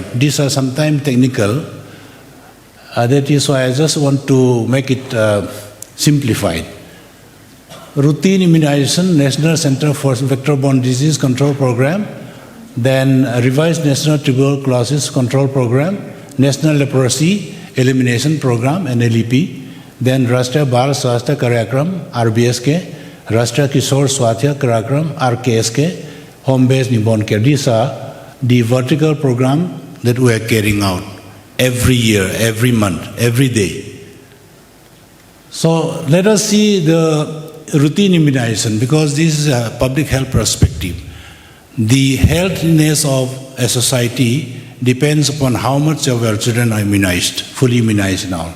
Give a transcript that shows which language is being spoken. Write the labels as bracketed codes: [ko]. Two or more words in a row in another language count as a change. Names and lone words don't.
[en] These are sometimes technical. That is why I just want to make it simplified. Routine immunization, National Center for Vector-Borne Disease Control Program, then revised National Tuberculosis Control Program, National Leprosy Elimination Program, NLEP, then Rashtriya Bal Swasthya Karyakram, RBSK, Rashtriya Kishore Swasthya Karyakram, RKSK, Home-Based Newborn Care. These are the vertical program that we are carrying out every year, every month, every day. So let us see the routine immunization, because this is a public health perspective. The healthiness of a society depends upon how much of our children are immunized, fully immunized and all.